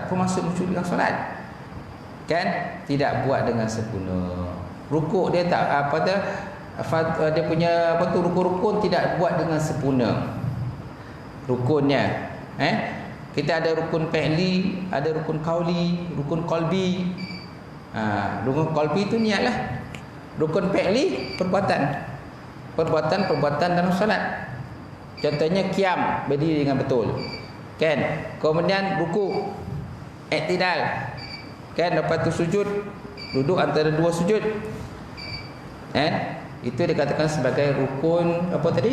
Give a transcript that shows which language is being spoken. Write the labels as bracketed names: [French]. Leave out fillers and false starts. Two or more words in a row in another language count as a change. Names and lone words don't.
[Malay] Apa maksud mencuri dalam solat? Kan tidak buat dengan sempurna. Rukuk dia tak dia punya rukun tidak buat dengan sempurna. Rukunnya kita ada rukun fi'li, ada rukun qauli, rukun qalbi. Rukun qalbi itu niatlah. Rukun fi'li perbuatan dalam solat. Contohnya qiyam, berdiri dengan betul. Kan? Kemudian ruku', i'tidal. Kan, lepas tu sujud, duduk antara dua sujud. Itu dikatakan sebagai rukun apa tadi?